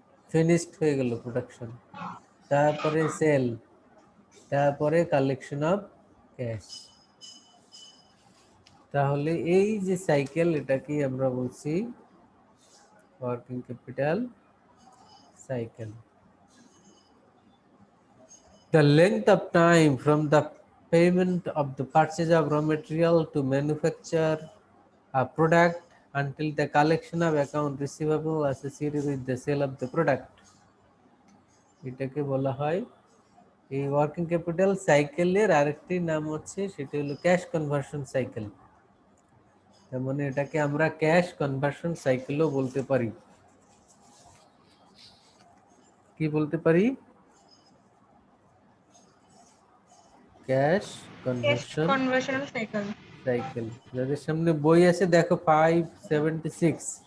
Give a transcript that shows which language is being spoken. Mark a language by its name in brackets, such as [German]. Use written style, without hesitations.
[Bangla] Finished হয়ে গেল production, তারপরে সেল, তারপরে কালেকশন অফ ক্যাশ। তাহলে এই যে সাইকেল, এটাকে আমরা বলছি working capital cycle. [English] The length of time from the payment of the purchase of raw material to manufacture a product until the collection of account receivable associated with the sale of the product, [Bangla] এটাকে বলা হয় এই working capital সাইকেলের আরেকটি নাম হচ্ছে, সেটা হলো ক্যাশ কনভার্সন সাইকেল। তার মানে এটাকে আমরা ক্যাশ কনভার্সন সাইকেলও বলতে পারি। কি বলতে পারি? Cash conversion কনভার্সনাল cycle. সাইকেল। যাদের সামনে বই আছে দেখো 576।